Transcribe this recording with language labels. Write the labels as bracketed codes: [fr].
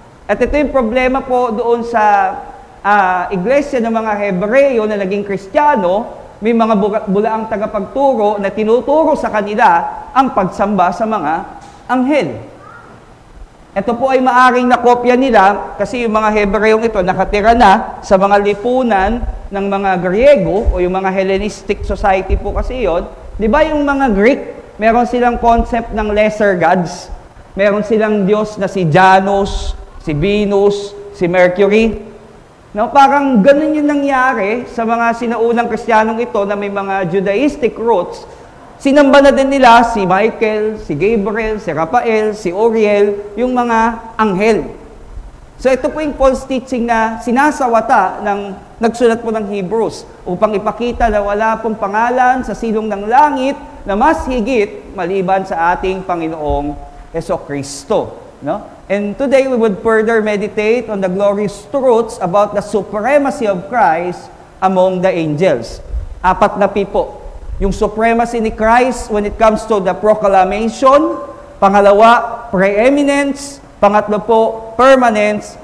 [tl] At ito yung problema po doon sa iglesia ng mga Hebreo na naging Kristiyano, may mga bulaang tagapagturo na tinuturo sa kanila ang pagsamba sa mga anghel. Ito po ay maaring nakopya nila kasi yung mga Hebreong ito nakatira na sa mga lipunan ng mga Griego o yung mga Hellenistic society po kasi yon. Di ba yung mga Greek meron silang concept ng lesser gods. Meron silang Diyos na si Janus, si Venus, si Mercury. No, parang ganun yung nangyari sa mga sinaunang Kristiyanong ito na may mga Judaistic roots. Sinamba na din nila si Michael, si Gabriel, si Raphael, si Uriel, yung mga anghel. So ito po yung false teaching na sinasawata ng nagsulat po ng Hebrews upang ipakita na wala pong pangalan sa silong ng langit na mas higit maliban sa ating Panginoong Jesucristo. No? [en] And today we would further meditate on the glorious truths about the supremacy of Christ among the angels. [tl] 4 na po. Yung supremacy ni Christ when it comes to the proclamation. Pangalawa, preeminence. Pangatlo po, permanence.